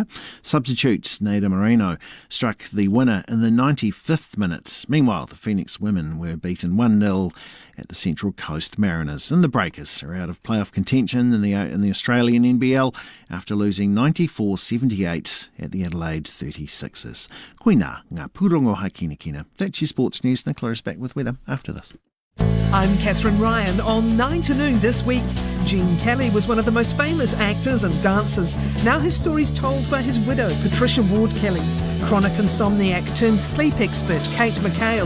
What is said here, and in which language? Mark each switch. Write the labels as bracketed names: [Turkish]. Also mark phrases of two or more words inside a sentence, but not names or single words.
[English] Substitute Neda Moreno struck the winner in the 95th minute. Meanwhile, the Phoenix women were beaten 1-0 at the Central Coast Mariners. And the Breakers are out of playoff contention in the Australian NBL after losing 94-78 at the Adelaide 36ers. [Māori] Koina ngā pūrongo hakinakina. [English] That's your sports news. Nicola is back with weather after this. I'm Catherine Ryan. On 9 to Noon this week, Gene Kelly was one of the most famous actors and dancers. Now his story's told by his widow, Patricia Ward Kelly. Chronic insomniac turned sleep expert, Kate McHale.